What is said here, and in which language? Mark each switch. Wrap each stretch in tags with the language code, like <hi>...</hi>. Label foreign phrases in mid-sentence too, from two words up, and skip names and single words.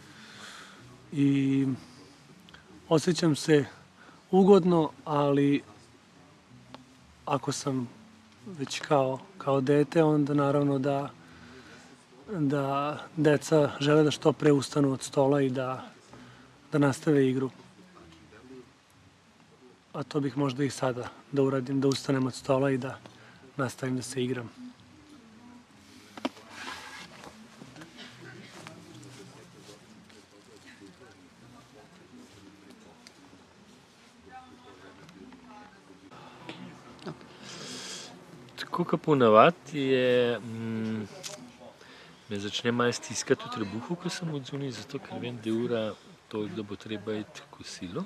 <sr>I osjećam se ugodno, ali ako sam već kao dete, onda naravno da deca žele da što pre ustanu od stola i da nastave igru. A to bih možda i sada da uradim, da ustanem od stola i da nastavim da se igram.</sr> <sl>Tako kot ponavadi me začne malo stiskati v trebuhu, ko sem odzunaj, zato ker vem, da je ura toliko, da bo treba iti v kosilo.</sl>